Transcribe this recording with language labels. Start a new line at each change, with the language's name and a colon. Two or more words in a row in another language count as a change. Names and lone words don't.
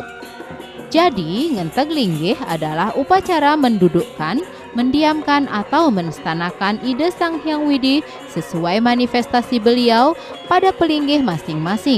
Indonesian: Jadi,
Balinese: ngenteg linggih
Indonesian: adalah upacara mendudukkan, mendiamkan atau menstanakan ide Sang Hyang Widi sesuai manifestasi beliau pada pelinggih masing-masing.